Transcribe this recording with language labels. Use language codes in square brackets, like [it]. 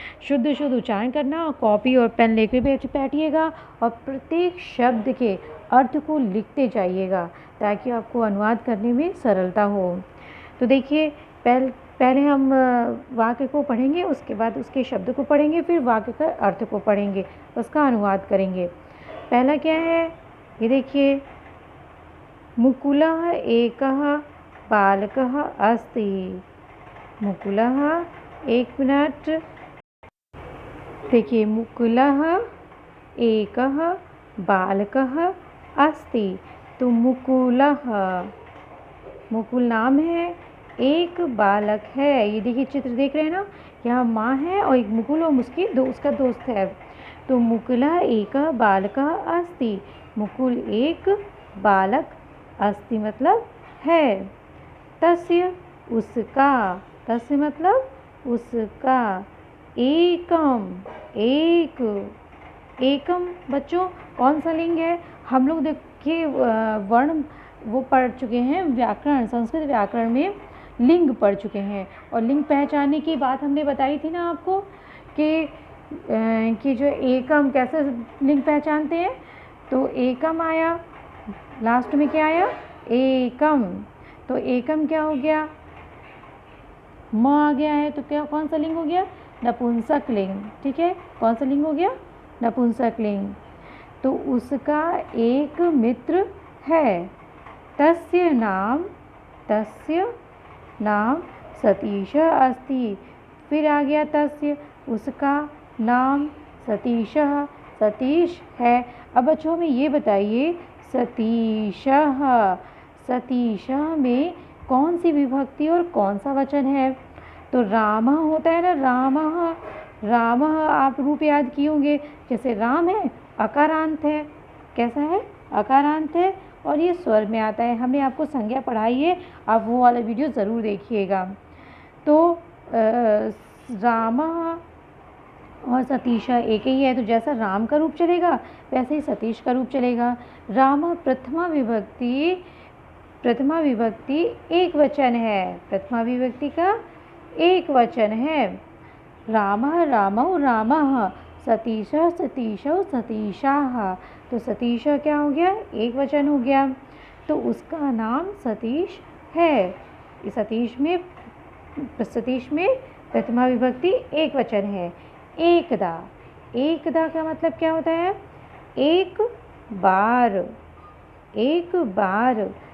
[hi] शुद्ध शुद्ध उच्चारण करना, कॉपी और पेन लेकर बैठिएगा और प्रत्येक शब्द के अर्थ को लिखते जाइएगा ताकि आपको अनुवाद करने में सरलता हो। तो देखिए, पहले हम वाक्य को पढ़ेंगे, उसके बाद उसके शब्द को पढ़ेंगे, फिर वाक्य का अर्थ को पढ़ेंगे, उसका अनुवाद करेंगे। पहला क्या है, ये देखिए, [sa] मुकुलः एकः बालकः अस्ति। मुकुलः, [hi] एक मिनट, देखिए, [sa] मुकुलः एकः बालकः अस्ति। [hi] तो मुकुलः, मुकुल नाम है, एक बालक है। ये देखिए, चित्र देख रहे हैं ना, यहाँ माँ है और एक मुकुल और उसका दोस्त है। [sa] तो मुकुलः एकः बालकः अस्ति। [hi] मुकुल एक, बालक अस्ति मतलब है। तस्य, उसका, तस्य मतलब उसका। एकम, एक, एकम बच्चों कौन सा लिंग है? हम लोग देखिए वर्ण वो पढ़ चुके हैं, व्याकरण, संस्कृत व्याकरण में लिंग पढ़ चुके हैं। और लिंग पहचानने की बात हमने बताई थी ना आपको कि जो एकम कैसे लिंग पहचानते हैं। तो एकम आया, लास्ट में क्या आया? एकम। तो एकम क्या हो गया? म आ गया है, तो क्या कौन सा लिंग हो गया? नपुंसक लिंग। ठीक है, कौन सा लिंग हो गया? नपुंसक लिंग। तो उसका एक मित्र है। [sa] तस्य नाम, तस्य नाम सतीश अस्ति। [hi] फिर आ गया तस्य, उसका नाम सतीशः, सतीश है। अब बच्चों में ये बताइए, सतीशः, सतीशः में कौन सी विभक्ति और कौन सा वचन है? तो रामः होता है ना, रामः, रामः आप रूप याद किए होंगे। जैसे राम है, अकारांत है। कैसा है? अकारांत है और ये स्वर में आता है। हमने आपको संज्ञा पढ़ाई है, आप वो वाला वीडियो ज़रूर देखिएगा। तो रामः और सतीशा एक ही है, तो जैसा राम का रूप चलेगा वैसे ही सतीश का रूप चलेगा। राम प्रथमा विभक्ति, प्रथमा विभक्ति एक वचन है। प्रथमा विभक्ति का एक वचन है। [sa] रामः रामौ रामः, सतीशः सतीशौ सतीशाः। [hi] तो सतीश क्या हो गया? एक वचन हो गया, तो उसका नाम सतीश है। सतीश में प्रथमा विभक्ति एक वचन है। एकदा, एकदा का मतलब क्या होता है? एक बार, एक बार।